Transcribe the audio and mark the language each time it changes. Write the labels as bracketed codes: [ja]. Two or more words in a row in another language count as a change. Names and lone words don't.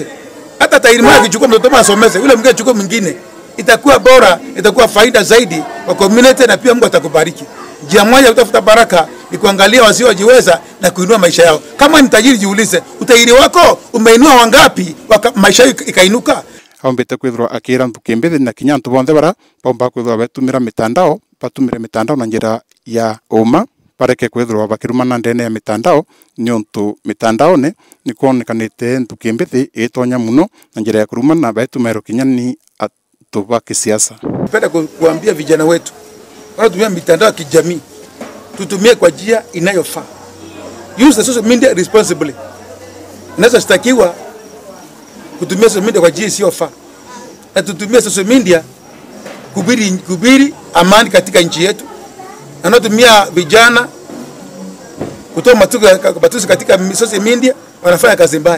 [sw] Hata tajiri mmoja akichukua mtoto asomeze, yule mwingine achukue mwingine. Itakuwa bora, itakuwa faida zaidi kwa community na pia Mungu atakubariki. Njia moja utafuta baraka ni kuangalia wasiojiweza na kuinua maisha yao. Kama ni tajiri jiulize, utajiri wako umeinua wangapi maisha yako ikainuka? [mer] Ombete kwithirwa akira ntukimbithi na kinya antu bonthe bara bomba kwithirwa betumira mitandao batumire mitandao na njira ya uma pareke kwithirwa bakirumana ndene ya mitandao ni untu mitandao ni kuonekanite ntukimbithi itonya muno na njira ya kurumana betumero kinya ni atu ba kisiasa. [sw] Napenda kuambia vijana wetu wanatumia mitandao ya kijamii tutumie kwa njia inayofaa. [en] Use the social media responsibly. [sw] Naweza shtakiwa kutumia [en] social media [sw] kwa njia isiyofaa. Na tutumie [en] social media [sw] kubiri amani katika nchi yetu. Na natumia vijana kutoa matusi katika [en] social media [sw] wanafanya kazi mbaya.